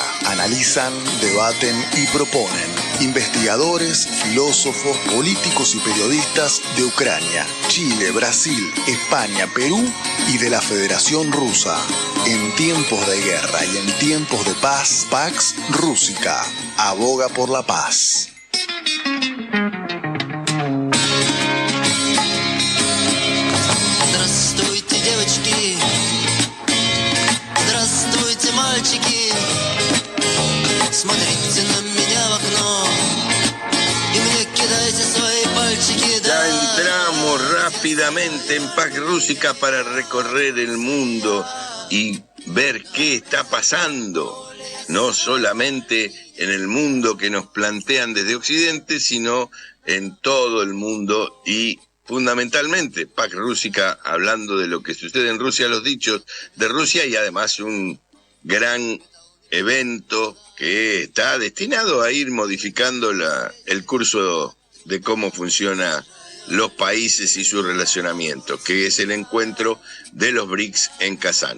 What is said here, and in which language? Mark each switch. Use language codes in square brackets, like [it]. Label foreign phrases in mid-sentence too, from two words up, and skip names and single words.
[es] Analizan, debaten y proponen investigadores, filósofos, políticos y periodistas de Ucrania, Chile, Brasil, España, Perú y de la Federación Rusa. En tiempos de guerra y en tiempos de paz, Pax Rússica aboga por la paz. [ru] Здравствуйте, девочки. Здравствуйте, мальчики. Смотрите на меня в окно [es] y me [ru] кидайте свои пальчики. [es] Ya entramos rápidamente en Pax Rússica para recorrer el mundo y ver qué está pasando, no solamente en el mundo que nos plantean desde Occidente, sino en todo el mundo y fundamentalmente Pax Rússica hablando de lo que sucede en Rusia, los dichos de Rusia y además un gran evento que está destinado a ir modificando el curso de cómo funcionan los países y su relacionamiento, que es el encuentro de los BRICS en Kazán.